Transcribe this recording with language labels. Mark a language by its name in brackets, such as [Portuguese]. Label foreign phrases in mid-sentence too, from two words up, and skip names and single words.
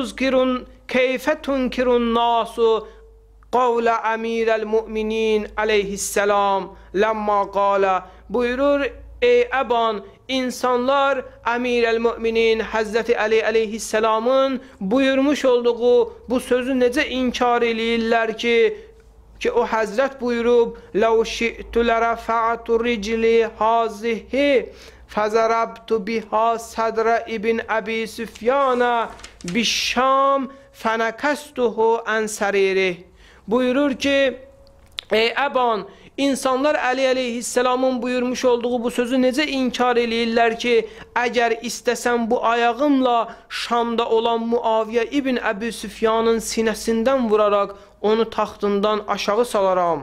[Arabic] تنكرون الناس قول أمير المؤمنين عليه السلام لما قال, [Azerbaijani] buyurur, ey Əban, insanlar Əmirəl-Müminin Həzrəti Əli əleyhisselamın buyurmuş olduğu bu sözü necə inkar eləyirlər ki, o Həzrət buyurub, [Arabic] لَوْ شِئْتُ لَرَفَعْتُ رِجْلِي هَذِهِ فَزَرَبْتُ بِهَا صَدْرَ ابن أبي سفيان بِالشَّامِ فَنَكَسْتُهُ عَنْ سَرِيرِهِ. [Azerbaijani] Buyurur ki, ey Əban, insanlar Əli əleyhisselamın buyurmuş olduğu bu sözü necə inkar eləyirlər ki, əgər istəsəm bu ayağımla Şamda olan Muaviyə ibn Əbi Süfyanın sinəsindən vuraraq onu taxtından aşağı salaram.